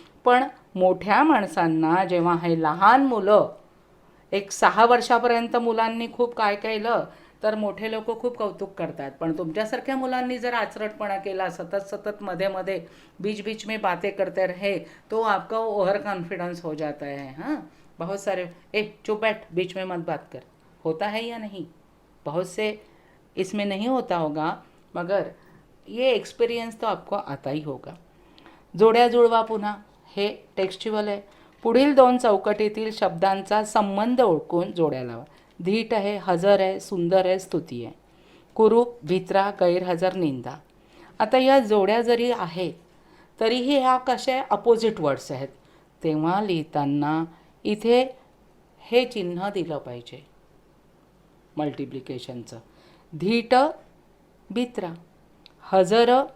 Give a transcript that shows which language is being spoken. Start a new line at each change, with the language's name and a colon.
Marathi: पण मोठ्या माणसांना जेव्हा हे लहान मुलं, एक 6 वर्षापर्यंत मुलांनी खूप काय केलं तर मोठे लोक खूप कौतुक करतात, पण तुमच्यासारख्या मुलांनी जर आचरटपणा केला, सतत मध्ये
Hindi: बीच में बातें करते रहे, तो आपका ओव्हर कॉन्फिडेंस हो जाता है. हाँ, बहुत सारे चुप बैठ, बीच में मत बात कर, होता है या नहीं, बहुत से इसमें नहीं होता होगा, मगर ये एक्सपीरियंस तो आपको आता ही होगा.
Marathi: जोड्या जुळवा पुन्हा, हे टेक्स्च्युअल आहे. पुढील 2 चौकटीतील शब्दांचा संबंध ओळखून जोड्या लावा. धीट आहे, हजर आहे, सुंदर आहे, स्तुती आहे. कुरूप, भित्रा, गैरहजर, निंदा. आता या जोड्या जरी आहेत तरीही ह्या कशा अपोजिट वर्ड्स आहेत, तेव्हा लिहिताना इथे हे चिन्ह दिलं पाहिजे मल्टिप्लिकेशनचं. धीट भित्रा, हजर